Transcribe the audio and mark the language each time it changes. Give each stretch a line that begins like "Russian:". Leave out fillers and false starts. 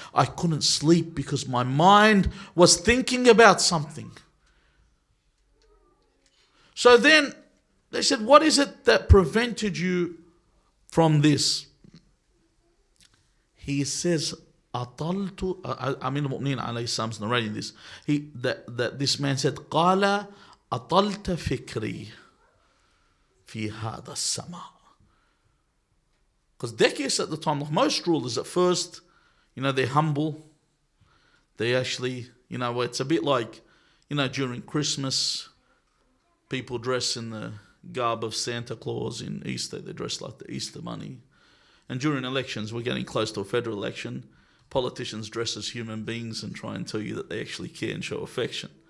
English: I couldn't sleep because my mind was thinking about something. So then they said, what is it that prevented you from this? He says, Amir al-Mu'mineen alayhi salam is narrating this. That this man said,
Arabic: قَالَ أَطَلْتَ فِكْرِي فِي هَذَا السَّمَاء.
English: Because Decius at the time, like most rulers at first, they're humble. They actually, it's a bit like, during Christmas, people dress in the garb of Santa Claus. In Easter, they dress like the Easter bunny. And during elections, we're getting close to a federal election, politicians dress as human beings and try and tell you that they actually care and show affection.